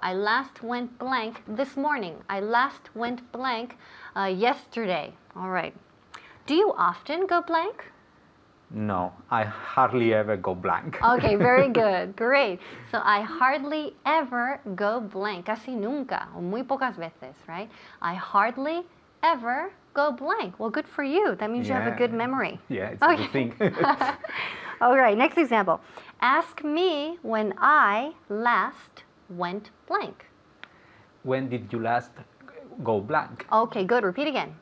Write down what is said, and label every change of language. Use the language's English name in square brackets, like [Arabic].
[English] I last went blank this morning. I last went blank yesterday. All right. Do you often go blank? No, I hardly ever go blank. Okay, very good. Great. So I hardly ever go blank. [Spanish] Casi nunca, o muy pocas veces, [English] right? I hardly ever go blank. Well, good for you. That means you have a good memory. Yeah, it's a good thing. All right, next example. Ask me when I last went blank. When did you last go blank? Okay, good. Repeat again.